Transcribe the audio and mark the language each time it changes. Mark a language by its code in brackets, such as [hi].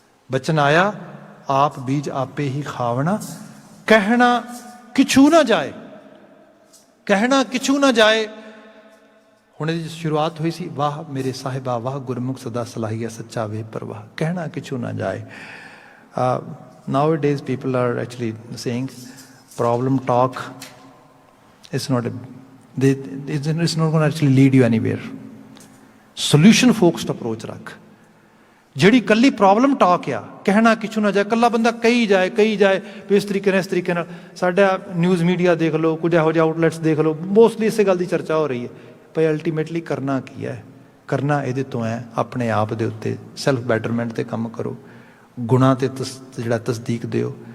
[pa] ਬਚਨ ਆਇਆ, ਆਪ ਬੀਜ ਆਪੇ ਹੀ ਖਾਵਣਾ, ਕਹਿਣਾ ਕਿਛੂ ਨਾ ਜਾਏ, ਕਹਿਣਾ ਕਿਛੂ ਨਾ ਜਾਏ। ਹੁਣ ਇਹਦੀ ਸ਼ੁਰੂਆਤ ਹੋਈ ਸੀ, ਵਾਹ ਮੇਰੇ ਸਾਹਿਬਾ ਵਾਹ ਗੁਰਮੁਖ ਸਦਾ ਸਲਾਹੀਆ ਸੱਚਾ ਵੇ ਪਰਵਾਹ, ਕਹਿਣਾ ਕਿਛੂ ਨਾ ਜਾਏ। [en] Nowadays people are actually saying problem talk is not it's not going to actually lead you anywhere. Solution focused approach ਰੱਖ। [pa] ਜਿਹੜੀ ਕੱਲੀ ਪ੍ਰੋਬਲਮ ਟਾਕ ਆ, ਕਹਿਣਾ ਕਿਛੂ ਨਾ ਜਾਏ, ਕੱਲਾ ਬੰਦਾ ਕਹੀ ਜਾਏ ਵੀ ਇਸ ਤਰੀਕੇ ਨਾਲ, ਇਸ ਤਰੀਕੇ ਨਾਲ। ਸਾਡਾ ਨਿਊਜ਼ ਮੀਡੀਆ ਦੇਖ ਲਓ, ਕੁਝ ਇਹੋ ਜਿਹੇ ਆਊਟਲੈਟਸ ਦੇਖ ਲਓ, ਮੋਸਟਲੀ ਇਸੇ ਗੱਲ ਦੀ ਚਰਚਾ ਹੋ ਰਹੀ ਹੈ ਭਈ ਅਲਟੀਮੇਟਲੀ ਕਰਨਾ ਕੀ ਹੈ। ਕਰਨਾ ਇਹਦੇ ਤੋਂ ਹੈ ਆਪਣੇ ਆਪ ਦੇ ਉੱਤੇ ਸੈਲਫ ਬੈਟਰਮੈਂਟ 'ਤੇ ਕੰਮ ਕਰੋ, ਗੁਣਾਂ 'ਤੇ ਜਿਹੜਾ ਤਸਦੀਕ ਦਿਓ।